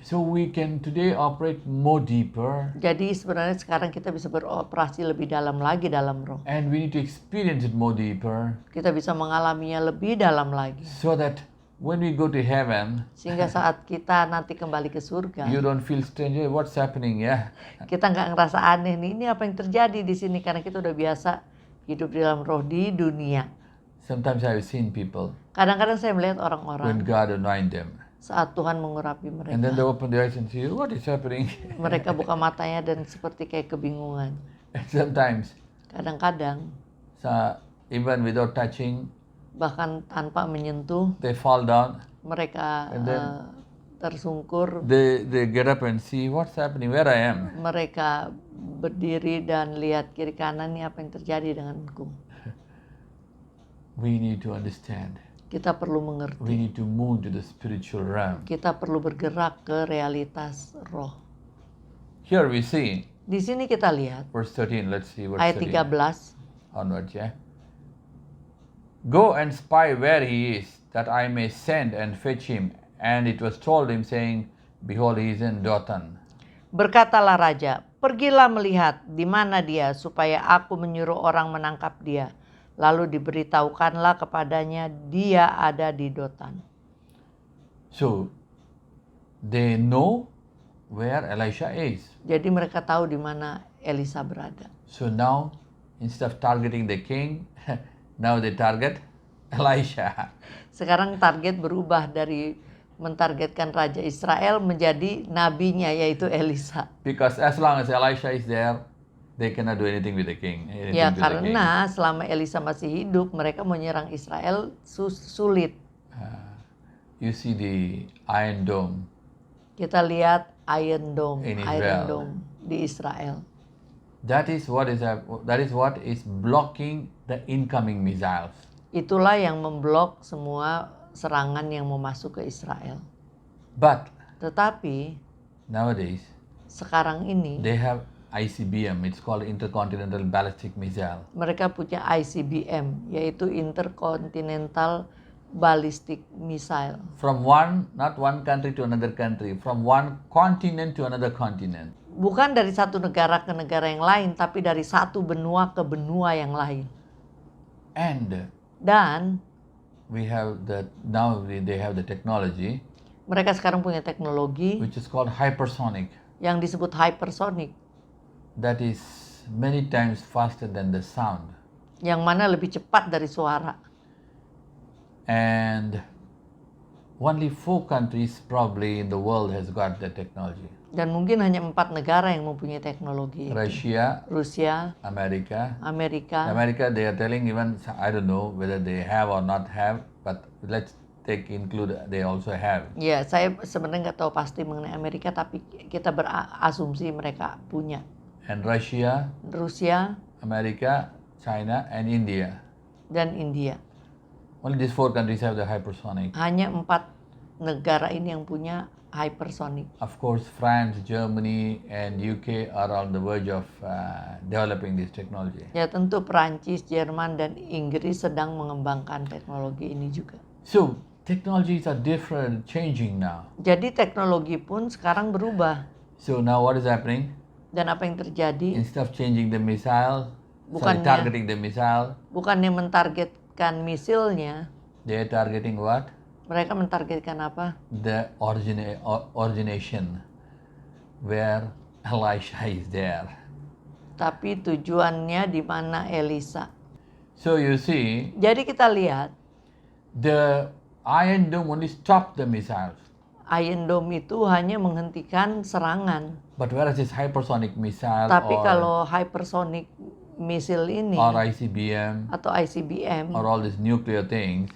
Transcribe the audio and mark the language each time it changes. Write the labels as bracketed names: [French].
[English] So we can today operate more deeper, [Indonesian] Jadi sebenarnya sekarang kita bisa beroperasi lebih dalam lagi dalam roh. [English] and we need to experience it more deeper, [Indonesian] Kita bisa mengalaminya lebih dalam lagi. [English] so that when we go to heaven, [Indonesian] Sehingga saat kita nanti kembali ke surga, [English] you don't feel strange. "Hey, what's happening?" Yeah. [Indonesian] kita nggak ngerasa aneh nih, ini apa yang terjadi di sini karena kita udah biasa hidup di dalam roh di dunia. [English] Sometimes I've seen people [Indonesian] Kadang-kadang saya melihat [English] when [Indonesian] orang-orang [English] God anoint them, [Indonesian] saat Tuhan mengurapi [English] and then they [Indonesian] mereka. [English] open their eyes and see, "What is happening?" [Indonesian] Mereka buka matanya dan seperti kayak kebingungan. [English] And sometimes, [Indonesian] Kadang-kadang [English] even without touching, [Indonesian] bahkan tanpa menyentuh, [English] they fall down. [Indonesian] mereka [English] And then- [Indonesian] tersungkur, [English] They get up and see what's happening, where I am. [Indonesian] mereka berdiri dan lihat kiri kanan, nih apa yang terjadi denganku. [English] We need to understand. [Indonesian] Kita perlu [English] We [Indonesian] mengerti. [English] need to move to the spiritual realm. [Indonesian] Kita perlu bergerak ke realitas roh. [English] Here we see [Indonesian] Di sini kita lihat [English] verse 13. Let's see verse [Indonesian] ayat [English] 13 [Indonesian] 13. [English] onwards. Yeah. Go and spy where he is, that I may send and fetch him. And it was told him, saying, Behold, he is in Dothan. [Indonesian] Berkatalah raja, pergilah melihat di mana dia supaya aku menyuruh orang menangkap dia. Lalu diberitahukanlah kepadanya dia ada di Dotan. [English] So they know where Elisha is. [Indonesian] Jadi mereka tahu di mana Elisa berada. [English] So now, instead of targeting the king, now they target Elisha. [Indonesian] Sekarang target berubah dari mentargetkan Raja Israel menjadi nabinya yaitu Elisa. [English] Because as long as Elisha is there, they cannot do anything with the king. [Indonesian] Ya karena selama Elisa masih hidup mereka menyerang Israel sulit. [English] You see the Iron Dome. [Indonesian] Kita lihat Iron Dome, [English] In [Indonesian] Iron [English] Israel. [Indonesian] Dome di Israel. [English] That is what is blocking the incoming missiles. [Indonesian] Itulah yang memblok semua serangan yang mau masuk ke Israel. [English] But [Indonesian] Tetapi [English] nowadays, [Indonesian] sekarang ini [English] they have ICBM. It's called Intercontinental Ballistic Missile. [Indonesian] mereka punya ICBM yaitu Intercontinental Ballistic Missile. [English] From not one country to another country, from one continent to another continent. [Indonesian] Bukan dari satu negara ke negara yang lain, tapi dari satu benua ke benua yang lain. [English] And [Indonesian] Dan [English] they have the technology [Indonesian] mereka sekarang punya teknologi [English] which is called hypersonic. [Indonesian] yang disebut hypersonic, [English] That is many times faster than the sound. [Indonesian] yang mana lebih cepat dari suara. [English] And only 4 countries probably in the world has got that technology. [Indonesian] Dan mungkin hanya 4 negara yang mempunyai teknologi itu. [English] Russia, [Indonesian] Rusia, [English] America. [Indonesian] Amerika, [English] America, they are telling even, I don't know whether they have or not have, but let's include they also have. [Indonesian] ya saya sebenarnya nggak tahu pasti mengenai Amerika, tapi kita berasumsi mereka punya. [English] And Russia, [Indonesian] Rusia [English] America, China, and India. [Indonesian] dan India. [English] Only these 4 countries have the hypersonic. [Indonesian] Hanya 4 negara ini yang punya hypersonic. [English] Of course, France, Germany, and UK are on the verge of developing this technology. [Indonesian] Ya tentu Perancis, Jerman, dan Inggris sedang mengembangkan teknologi ini juga. [English] So Technologies are different, changing now. [Indonesian] Jadi teknologi pun sekarang berubah. [English] So now what is happening? [Indonesian] Dan apa yang terjadi? [English] Instead of changing the missile, [Indonesian] Bukannya- [English] targeting the missile, [Indonesian] Bukannya mentargetkan misilnya, [English] they are targeting what? [Indonesian] mereka mentargetkan apa? [English] The origination, where Elisha is there. [Indonesian] Tapi tujuannya di mana Elisa. [English] So you see, [Indonesian] Jadi kita lihat [English] the Iron Dome only stopped the missiles. [Indonesian] Iron Dome itu hanya menghentikan serangan. [English] But whereas this hypersonic missile [Indonesian] Tapi [English] or, [Indonesian] kalau hypersonic misil ini [English] or ICBM [Indonesian] atau ICBM [English] or all these nuclear things,